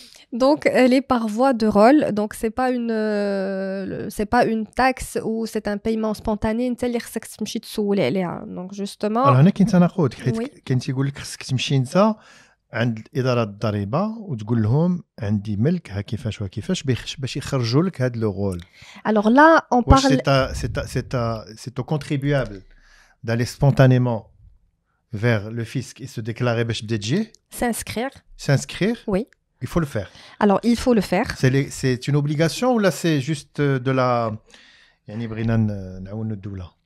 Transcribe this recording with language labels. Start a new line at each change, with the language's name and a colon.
French: Donc elle est par voie de rôle. Donc c'est pas une taxe ou c'est un paiement spontané.
Arabic: انت اللي خصك تمشي تسولي عليها.
French: Donc justement.
Arabic: Alors هنا كاين تناقض حيت
French: Oui.
Arabic: كاين تيقول لك خصك تمشي انت عند إدارة الضريبة وتقول لهم عندي ملك ها كيفاش وكيفاش باش يخرجوا لك هاد لو رول.
French: Alors là, on
Arabic: واش
French: parle. c'est au contribuable d'aller spontanément vers le fisc et se déclarer
Arabic: باش بدا تجي
French: S'inscrire. s'inscrire. Oui. Il faut le faire. Alors il faut le faire. C'est une obligation ou là c'est juste de la
Arabic: يعني بغينا نعاونوا الدولة.